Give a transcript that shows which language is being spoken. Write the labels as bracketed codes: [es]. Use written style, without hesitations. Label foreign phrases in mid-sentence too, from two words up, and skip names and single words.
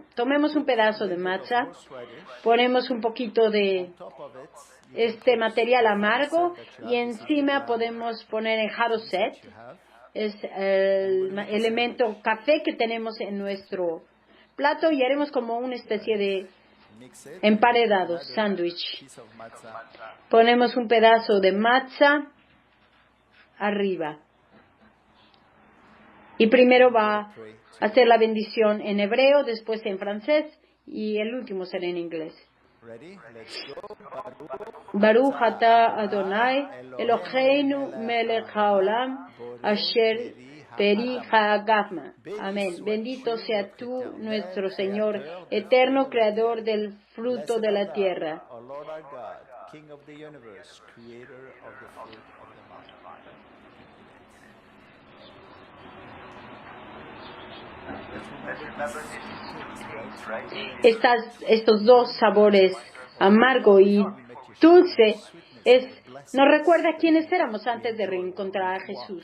[es] Tomemos un pedazo de matzah, ponemos un poquito de este material amargo y encima podemos poner el Haroset, es el elemento café que tenemos en nuestro plato y haremos como una especie de emparedado, sándwich. Ponemos un pedazo de matzah arriba. Y primero va a hacer la bendición en hebreo, después en francés y el último será en inglés. [he] ברוך אתה אדוני אלוהינו מלך העולם אשר פרי האדמה. [es] Amén. Bendito sea tú, nuestro Señor, eterno creador del fruto de la tierra. Estos dos sabores, amargo y dulce, nos recuerda quiénes éramos antes de reencontrar a Jesús.